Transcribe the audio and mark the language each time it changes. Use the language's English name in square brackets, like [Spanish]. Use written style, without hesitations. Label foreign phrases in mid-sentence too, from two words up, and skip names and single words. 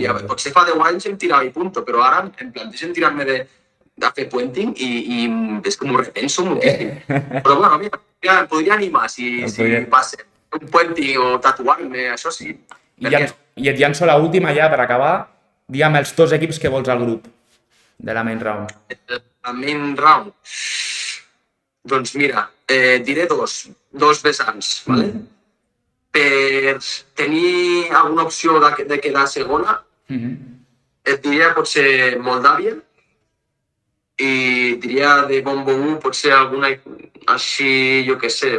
[Catalan] Ja, potser fa 10 anys em tirava i punto, però ara em plantejo tirar-me de fer puenting i és que m'ho repenso moltíssim. Però bueno, em podria animar si va ser un puenting o tatuar-me, això sí. I et llanço l'última ja per acabar. Digue'm els 2 equips que vols al grup de la [English] main round. La main round? [Catalan] Doncs mira, diré dos vessants, ¿vale? Per tenir alguna opció de quedar segona, et diria potser Moldàvia i diria de Bombo 1 potser alguna així, jo què sé...